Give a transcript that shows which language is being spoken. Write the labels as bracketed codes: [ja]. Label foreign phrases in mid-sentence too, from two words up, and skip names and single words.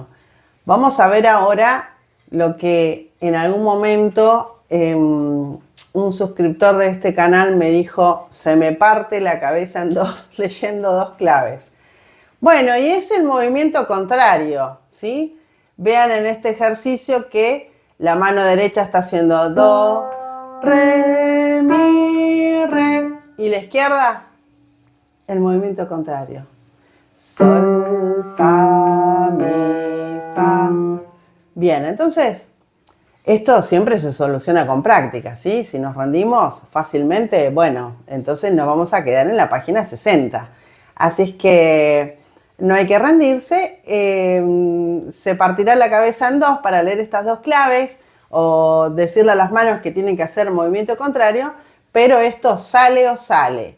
[es] Vamos a ver ahora lo que en algún momento un suscriptor de este canal me dijo: se me parte la cabeza en dos leyendo dos claves. Bueno, y es el movimiento contrario, ¿sí? Vean en este ejercicio que la mano derecha está haciendo do, re, mi, re. Y la izquierda, el movimiento contrario. Sol, fa, mi, fa. Bien, entonces, esto siempre se soluciona con práctica, ¿sí? Si nos rendimos fácilmente, bueno, entonces nos vamos a quedar en la página 60. Así es que no hay que rendirse. Se partirá la cabeza en dos para leer estas dos claves o decirle a las manos que tienen que hacer movimiento contrario, pero esto sale o sale.